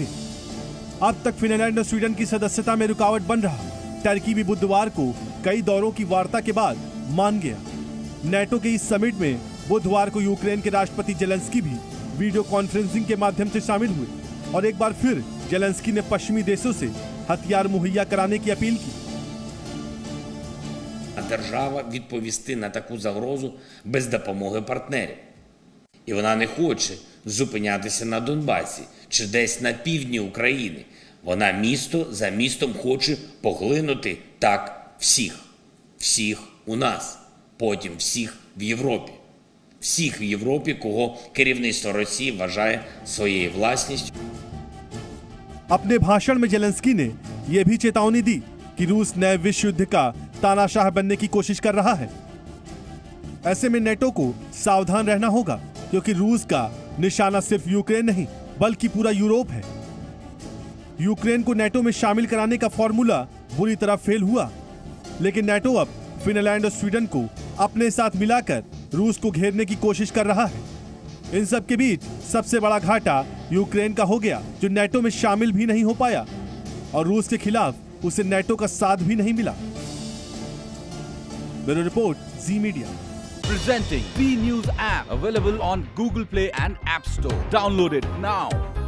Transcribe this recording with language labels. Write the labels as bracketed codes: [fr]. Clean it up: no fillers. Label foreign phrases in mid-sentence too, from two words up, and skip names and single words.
[hi] अब तक फिनलैंड और स्वीडन की सदस्यता में रुकावट बन रहा टर्की भी बुधवार को कई दौरों की वार्ता के बाद मान गया। नेटो के इस समिट में बुधवार को यूक्रेन के राष्ट्रपति जेलेंस्की भी [en] video conferencing [hi] के माध्यम से शामिल हुए और एक बार फिर जेलेंस्की ने पश्चिमी देशों से हथियार मुहैया कराने की अपील की। [uk] Держава відповісти на таку загрозу без допомоги партнерів. І вона не хоче зупинятися на Донбасі чи десь на півдні України. Вона місто за містом хоче поглинути так всіх. Всіх у нас, потім всіх в Європі. Всіх в Європі, кого керівництво Росії вважає своєю власністю. [hi] अपने भाषण में जेलेंस्की ने यह भी चेतावनी दी कि रूस नए विश्व युद्ध का तानाशाह बनने की कोशिश कर रहा है। ऐसे में नेटो को सावधान रहना होगा, क्योंकि रूस का निशाना सिर्फ यूक्रेन नहीं बल्कि पूरा यूरोप है। यूक्रेन को नेटो में शामिल कराने का फॉर्मूला बुरी तरह फेल हुआ, लेकिन नेटो अब फिनलैंड और स्वीडन को अपने साथ मिलाकर रूस को घेरने की कोशिश कर रहा है। इन सब के बीच सबसे बड़ा घाटा यूक्रेन का हो गया, जो नेटो में शामिल भी नहीं हो पाया और रूस के खिलाफ उसे नेटो का साथ भी नहीं मिला। [en] Bureau Report, [hi] जी मीडिया। [en] Presenting B News app, available on Google Play and App Store. Download it now.